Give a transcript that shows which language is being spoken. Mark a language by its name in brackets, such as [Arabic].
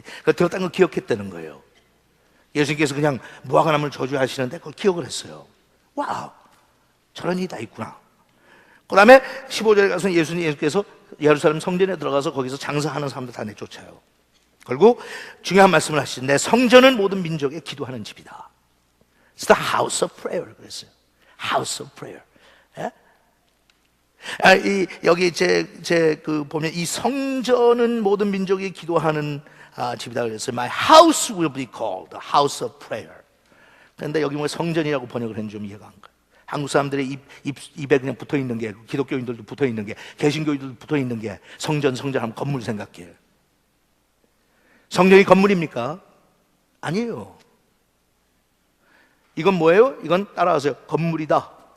[Korean] 들었다는 걸 기억했다는 거예요. 예수님께서 그냥 무화과나무를 저주하시는데 그걸 기억을 했어요. 와우, 저런 일이 다 있구나. 그 다음에 15절에 가서 예수님께서 예루살렘 성전에 들어가서 거기서 장사하는 사람들 다 내쫓아요. 그리고 중요한 말씀을 하시는데, 성전은 모든 민족의 기도하는 집이다. [English] It's the house of prayer [Korean] 그랬어요. [English] House of prayer. [Korean] 예? 여기 보면 이 성전은 모든 민족이 기도하는 집이다 그랬어요. [English] My house will be called the house of prayer. [Korean] 그런데 여기 뭐 성전이라고 번역을 했는지 좀 이해가 안 가요. 한국 사람들의 입에 그냥 붙어 있는 게, 기독교인들도 붙어 있는 게, 개신교인들도 붙어 있는 게 성전 하면 건물 생각해요. 성전이 건물입니까? 아니에요. 이건 뭐예요? 이건 따라하세요. 건물이다.